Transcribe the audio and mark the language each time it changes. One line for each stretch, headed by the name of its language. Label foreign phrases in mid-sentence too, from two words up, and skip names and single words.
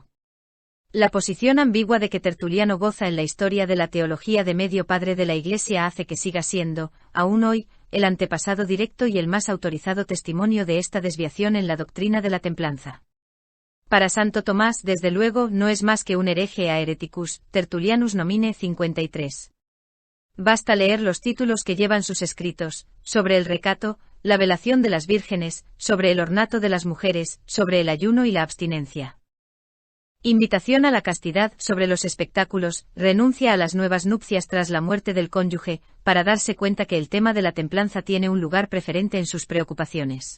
Spanish: La posición ambigua de que Tertuliano goza en la historia de la teología de medio padre de la Iglesia hace que siga siendo, aún hoy, el antepasado directo y el más autorizado testimonio de esta desviación en la doctrina de la templanza. Para Santo Tomás, desde luego, no es más que un hereje a
Latin: hereticus, Tertulianus nomine.
Spanish: 53. Basta leer los títulos que llevan sus escritos, sobre el recato, la velación de las vírgenes, sobre el ornato de las mujeres, sobre el ayuno y la abstinencia. Invitación a la castidad, sobre los espectáculos, renuncia a las nuevas nupcias tras la muerte del cónyuge, para darse cuenta que el tema de la templanza tiene un lugar preferente en sus preocupaciones.